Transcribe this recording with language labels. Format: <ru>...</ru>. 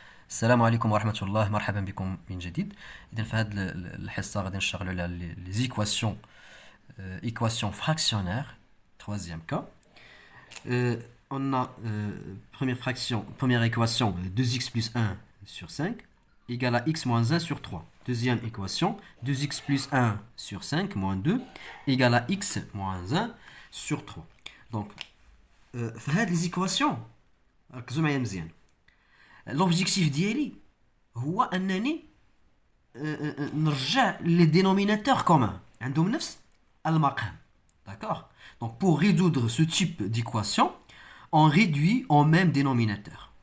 <ar>السلام عليكم ورحمة الله، مرحبا بكم من جديد. إذا في هذه الحصة غادي نشتغلوا على</ar> <fr>les équations équations fractionnaires. Troisième cas. On a première équation 2x plus 1 sur 5 égale à x moins 1 sur 3. Deuxième équation 2x plus 1 sur 5 moins 2 égale à x moins 1 sur 3.</fr> <ar>Donc, في هذه</ar> <fr>les équations</fr> <ar>ركزوا معايا مزيان.</ar> <fr>L'objectif</fr> <ar>ديالي هو انني نرجع</ar> <fr>les dénominateurs communs</fr> <ar>عندهم نفس المقام.</ar> <fr>D'accord? Donc pour résoudre ce type d'équation, on réduit au même dénominateur.</fr>